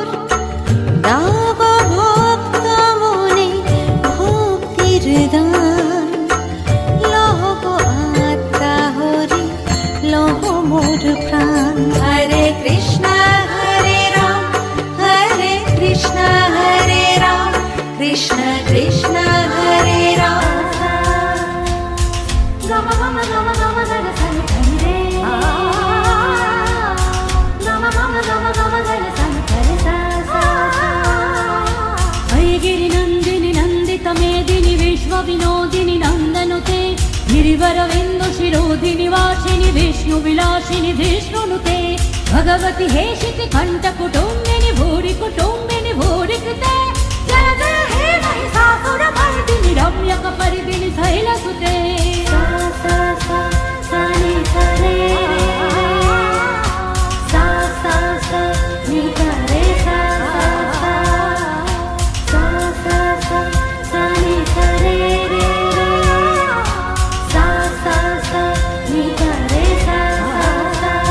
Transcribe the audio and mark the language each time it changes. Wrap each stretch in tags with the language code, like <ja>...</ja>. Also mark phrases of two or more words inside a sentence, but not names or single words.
<bn>দাও গো ভক্ত মনে ভক্তির দান, লহ গো আত্মা হরি লহ মোর প্রাণ। হরে কৃষ্ণ হরে রাম, হরে কৃষ্ণ হরে রাম, কৃষ্ণ কৃষ্ণ হরে রাম। গম গম গম গম গম সনি সনি রে, গম গম গম গম গম সনি সনি সা সা সা।</bn> <sa>गिरिनन्दिनि नन्दित मेदिनि विश्वविनोदिनि नन्दनुते, गिरिवरविन्दु शिरोधिनि वासिनि विष्णुविलासिनि धृष्णुनुते, भगवति हेशिति कण्ठकुटुम्बिनि भूरि कुटुम्बिनि भूरि कृते, जय जय हे महिषासुरमर्दिनि रम्यकपर्दिनि शैलसुते। सा सा सा सा नि सा रे रे, सा सा सा नि सा रे सा सा सा, सा सा सा नि सा रे रे रे, सा सा सा नि सा रे सा सा।</sa>